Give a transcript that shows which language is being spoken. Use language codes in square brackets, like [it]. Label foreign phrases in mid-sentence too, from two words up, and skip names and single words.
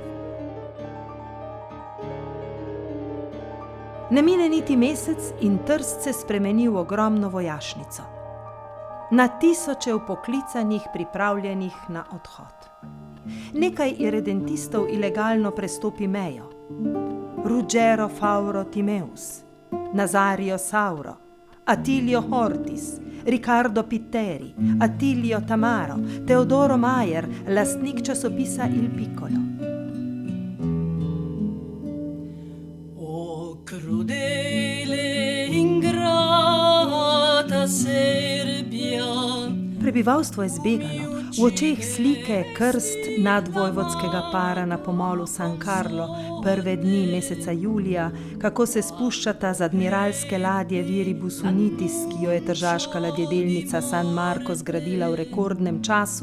[sl] Ne mine niti mesec in Trst se spremeni v ogromno vojašnico. Na tisoče vpoklicanih, pripravljenih na odhod. Nekaj iredentistov ilegalno prestopi mejo. Ruggero Fauro Timeus, Nazario Sauro, Attilio Hortis, Riccardo Pitteri, Attilio Tamaro, Teodoro Majer, lastnik časopisa Il Piccolo. [it] O crudele ingrata Serbia. [sl] Prebivalstvo je zbegano, v očeh slike krst nadvojvodskega para na pomolu San Carlo, prve dni meseca julija, kako se spuščata z admiralske ladje Viribus Unitis, ki jo je tržaška ladjedelnica San Marco zgradila v rekordnem času.